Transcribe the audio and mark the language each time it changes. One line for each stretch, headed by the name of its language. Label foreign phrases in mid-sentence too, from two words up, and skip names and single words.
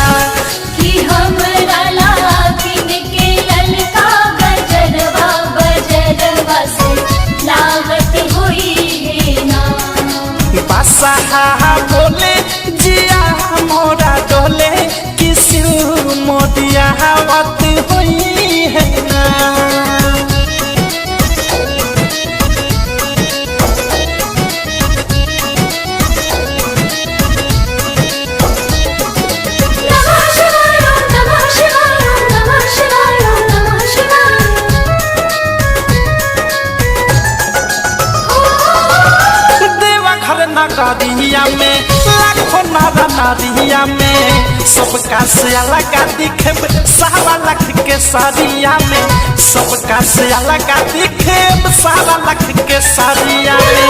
Bhojpuri: कि हमरा लागिन के ललका गजरवा बजरवा से लावत हुई है ना। बसहा बोले जिया मोरा डोले कि शिव मोदिया आवत हुई है ना।
Sanskrit: नमः शिवाय नमः शिवाय नमः शिवाय नमः शिवाय।
Bhojpuri: देवघर नगरिया में लाखों नर नारिया में सबका से अलग दिखे सारा लख के सारिया में सबका से अलग दिखे सारा लख के सारिया में